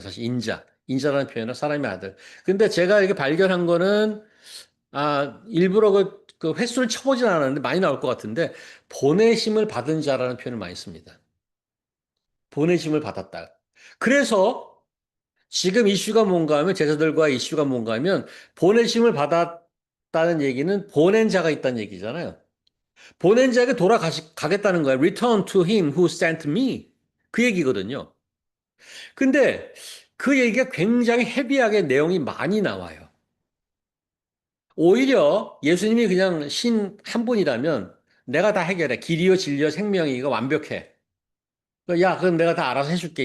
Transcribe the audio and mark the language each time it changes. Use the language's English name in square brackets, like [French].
[Korean] 사실 인자라는 표현은 사람의 아들. 근데 제가 이렇게 발견한 거는, 일부러 그 횟수를 쳐보진 않았는데 많이 나올 것 같은데, 보내심을 받은 자라는 표현을 많이 씁니다. 보내심을 받았다. 그래서 지금 이슈가 뭔가 하면, 제자들과 이슈가 뭔가 하면, 보내심을 받았다는 얘기는 보낸 자가 있다는 얘기잖아요. 보낸 자에게 돌아가겠다는 거예요. [English] Return to him who sent me. [Korean] 그 얘기거든요. 근데 그 얘기가 굉장히 헤비하게 내용이 많이 나와요. 오히려 예수님이 그냥 신 한 분이라면 내가 다 해결해. 길이요, 진리요, 생명이가 완벽해. 야, 그럼 내가 다 알아서 해줄게.